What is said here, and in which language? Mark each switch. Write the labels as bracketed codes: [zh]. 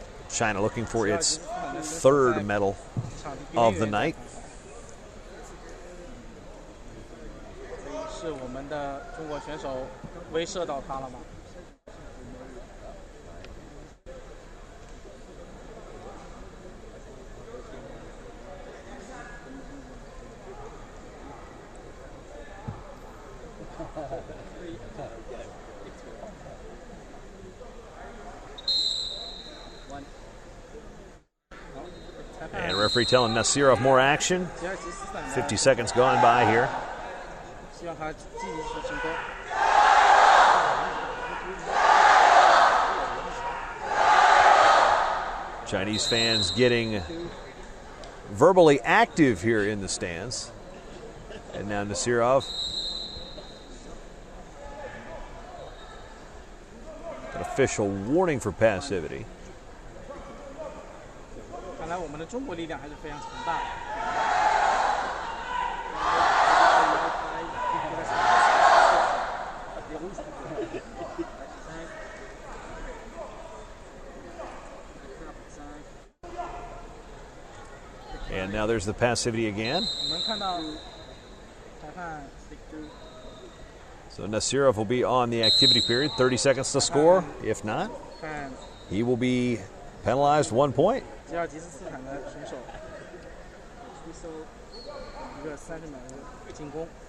[en] China looking for its 3rd medal of the night. [zh] 是我们的中国选手威慑到他了吗？ [en] And referee telling Nasirov more action. 50 seconds gone by here. [zh] 希望他继续进攻。 [en] Chinese fans getting verbally active here in the stands. And now Nasirov. An official warning for passivity. [zh] 看来我们的中国力量还是非常强大的。 [en] And now there's the passivity again. [zh] 我们看到裁判 [en] So Nasirov will be on the activity period. 30 seconds to score. If not, he will be Penalized 1 point. [zh] 吉尔吉斯斯坦的选手出手一个30秒的进攻。